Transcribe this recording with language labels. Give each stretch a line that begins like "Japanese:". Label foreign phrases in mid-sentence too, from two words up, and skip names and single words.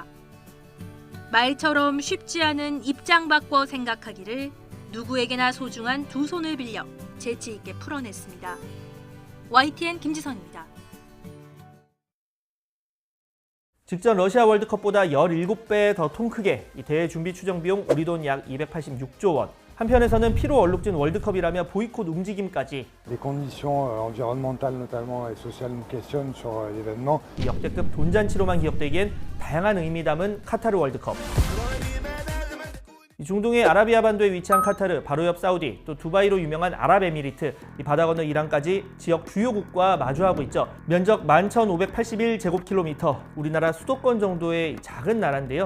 Korean: 말처럼 쉽지 않은 입장 바꿔 생각하기를 누구에게나 소중한 두 손을 빌려 재치 있게 풀어냈습니다. YTN 김지선입니다. 직전 러시아 월드컵보다 17배 더 통 크게 이 대회 준비 추정 비용 우리 돈 약 286조 원. 한편에서는 피로 얼룩진 월드컵이라며 보이콧 움직임까지.
French: Les conditions environnementales notamment et sociales nous questionnent sur l'événement.
Korean: 이 역대급 돈잔치로만 기억되기엔 다양한 의미 담은 카타르 월드컵. 중동의 아라비아 반도에 위치한 카타르, 바로 옆 사우디, 또 두바이로 유명한 아랍에미리트, 이 바다 건너 이란까지 지역 주요국과 마주하고 있죠. 면적 11,581제곱킬로미터, 우리나라 수도권 정도의 작은 나라인데요.